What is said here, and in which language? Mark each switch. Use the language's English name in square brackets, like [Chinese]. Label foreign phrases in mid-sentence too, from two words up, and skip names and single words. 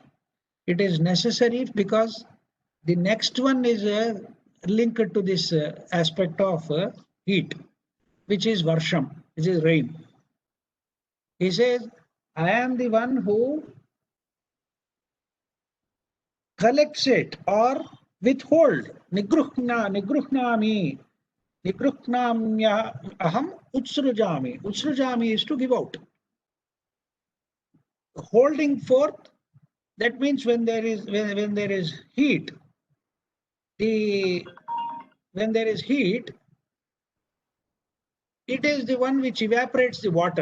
[English] It is necessary because the next one is linked to this aspect of heat, which is varsham, which is rain. He says, I am the one who collects it or withhold. [Sanskrit] Nigruhnami. Nigruhnamya aham utsrujami. [English] Utsrujami is to give out. Holding forth, that means when there is heat, when there is heat, it is the one which evaporates the water.